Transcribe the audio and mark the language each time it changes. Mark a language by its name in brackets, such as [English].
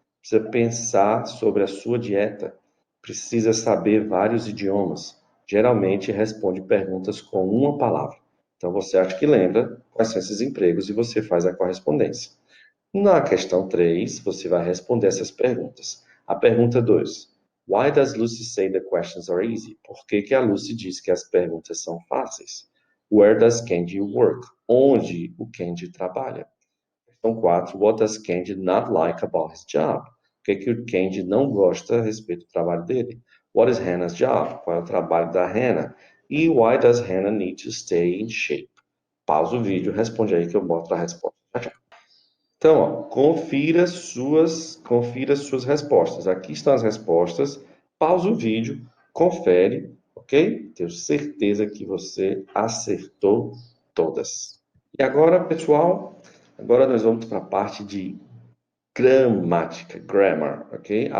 [Portuguese] Precisa pensar sobre a sua dieta. Precisa saber vários idiomas. Geralmente responde perguntas com uma palavra. Então você acha que lembra quais são esses empregos e você faz a correspondência. Na questão 3, você vai responder essas perguntas. A pergunta 2. [English] Why does Lucy say the questions are easy? [Portuguese] Por que que a Lucy diz que as perguntas são fáceis? [English] Where does Candy work? [Portuguese] Onde o Candy trabalha? Questão 4. [English] What does Candy not like about his job? [Portuguese] O que que o Candy não gosta a respeito do trabalho dele? [English] What is Hannah's job? [Portuguese] Qual é o trabalho da Hannah? [English] E why does Hannah need to stay in shape? [Portuguese] Pausa o vídeo, responde aí que eu mostro a resposta. Então, ó, confira suas respostas. Aqui estão as respostas. Pausa o vídeo, confere, ok? Tenho certeza que você acertou todas. E agora, pessoal, agora nós vamos para a parte de gramática, grammar, ok?